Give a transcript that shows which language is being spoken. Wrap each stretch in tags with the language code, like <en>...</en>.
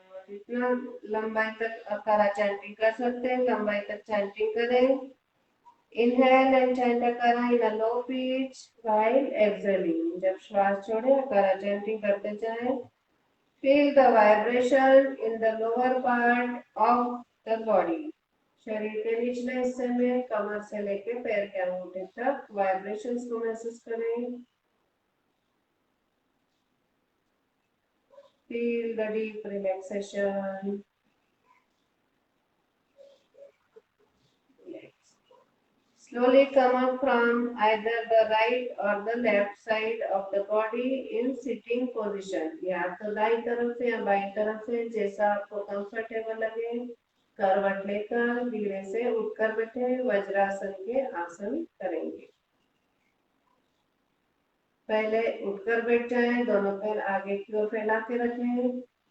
<hi>जितना लंबाई तक अकारा चैंटिंग कर सकते हैं लंबाई तक चैंटिंग करें।</hi> <en>Inhale and chant akara in a low pitch while exhaling.</en> <hi>जब श्वास छोड़े अकारा चैंटिंग करते जाएं।</hi> <en>Feel the vibration in the lower part of the body.</en> <hi>शरीर के निचले हिस्से में कमर से लेकर पैर के अंगूठे तक वाइब्रेशंस को महसूस करें।</hi> <en>Feel the deep relaxation. Slowly come up from either the right or the left side of the body in sitting position.</en> <hi>या तो दाई तरफ से या बाई तरफ से जैसा आपको कंफर्टेबल लगे करवट लेकर धीरे से उठकर बैठे वज्रासन के आसन करेंगे। पहले उठकर बैठ जाएं, दोनों पैर आगे की ओर फैला के रखें।</hi>